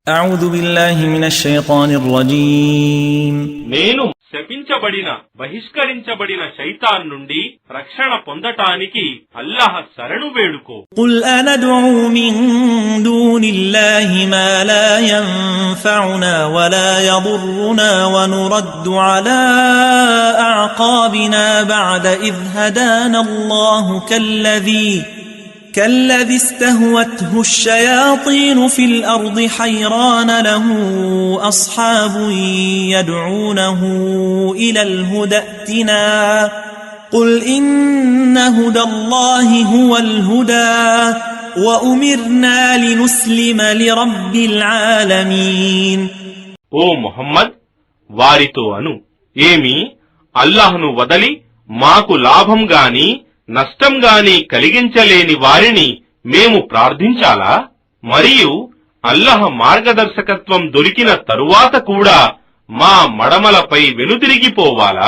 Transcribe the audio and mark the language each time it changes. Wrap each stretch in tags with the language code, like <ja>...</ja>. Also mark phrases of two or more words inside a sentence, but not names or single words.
<ar>أعوذ بالله من الشيطان الرجيم</ar> <te>నేను శపించబడిన బహిష్కరించబడిన శైతాన్ నుండి రక్షణ పొందటానికి అల్లాహ్ శరణు వేడుకో.</te> <ar>قل أندعو من دون الله ما لا ينفعنا ولا يضرنا ونرد على أعقابنا بعد إذ هدانا الله كالذي استهوته الشياطين في الأرض حيران له أصحاب يدعونه إلى الهدى ائتنا قل إن هدى الله هو الهدى وأمرنا لنسلم لرب العالمين.</ar> <te>ఓ ముహమ్మద్, వారితో అను, ఏమి అల్లాహ్ను వదలి మాకు లాభం గాని నష్టం గాని కలిగించలేని వారిని మేము ప్రార్థించాలా? మరియు అల్లాహ్ మార్గదర్శకత్వం దొరికిన తరువాత కూడా మా మడమలపై వెనుతిరిగిపోవాలా?</te>